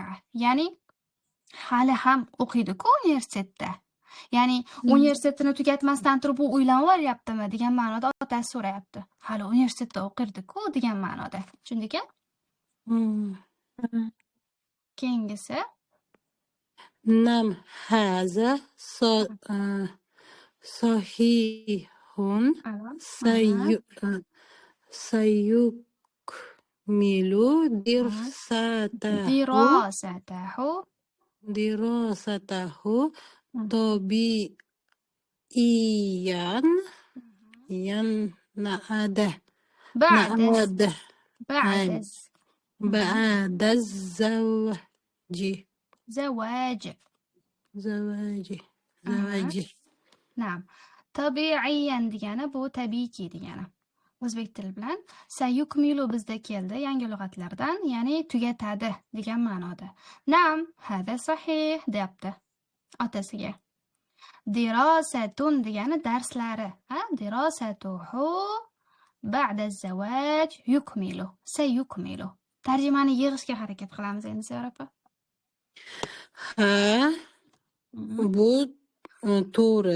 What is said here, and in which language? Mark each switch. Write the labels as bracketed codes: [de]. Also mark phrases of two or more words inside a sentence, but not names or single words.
[uz] Ya'ni hali ham o'qiydi-ku universitetda. Ya'ni universitetini tugatmasdan turib u uylanib olyaptimi degan ma'noda otasi so'rayapti. Hali universitetda o'qirdi-ku degan ma'noda. Tushundingmi? Keyingisi. [ar] نعم هذا صحيح سيكمل دراسته طبيعيا يعني بعد الزواج. Na'am. [uz] Tabi'iyan degani bu tabiiyki degani. O'zbek tili bilan sayukmilu bizda keldi yangi lug'atlardan, ya'ni tugatadi degan ma'noda. Na'am, [ar] هذا صحيح [uz] deyapti otasiga. Dirasatun degani darslari. [ar] دراسته بعد الزواج يكمل. [uz] Sayukmilu. Tarjimani yig'ishga harakat qilamiz endi Sevara opa. Ha, bu to'g'ri.